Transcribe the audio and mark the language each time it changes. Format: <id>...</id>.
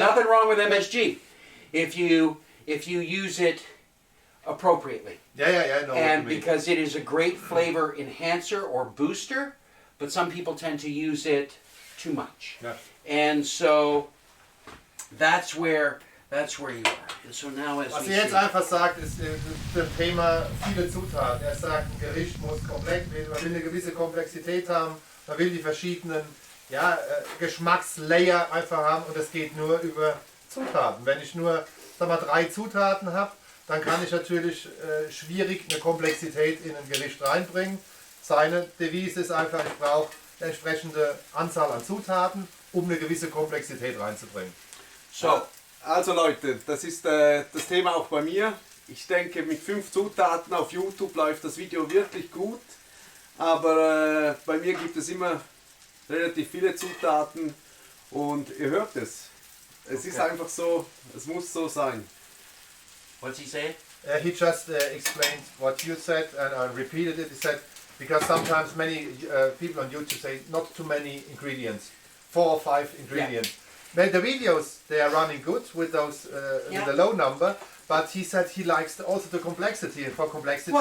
<en>nothing wrong with MSG if you use it appropriately, yeah, I know what you and mean. because it is a great flavor enhancer or booster. But some people tend to use it too much. Yeah. And so that's where you are. And so now as</en> <de>Was er jetzt</de> <en>see,</en> <de>einfach sagt, ist das Thema viele Zutaten. Er sagt, ein Gericht muss komplex werden, man will eine gewisse Komplexität haben, man will die verschiedenen Geschmackslayer einfach haben und das geht nur über Zutaten. Wenn ich nur 3 Zutaten habe, dann kann ich natürlich schwierig eine Komplexität in ein Gericht reinbringen. Seine Devise ist einfach, ich brauche eine entsprechende Anzahl an Zutaten, um eine gewisse Komplexität reinzubringen.</de> <en>so</en> <de>Also Leute, das ist das Thema auch bei mir. Ich denke, mit 5 Zutaten auf YouTube läuft das Video wirklich gut. Aber bei mir gibt es immer relativ viele Zutaten und ihr hört es. Es ist einfach so, es muss so sein.</de> <en>what's he saying? He just explained what you said and I repeated it. He said, because sometimes many people on YouTube say not too many ingredients, 4 or 5 ingredients. Well, the videos, they are running good with those with a low number, but he said he likes also the complexity, and for complexity</en>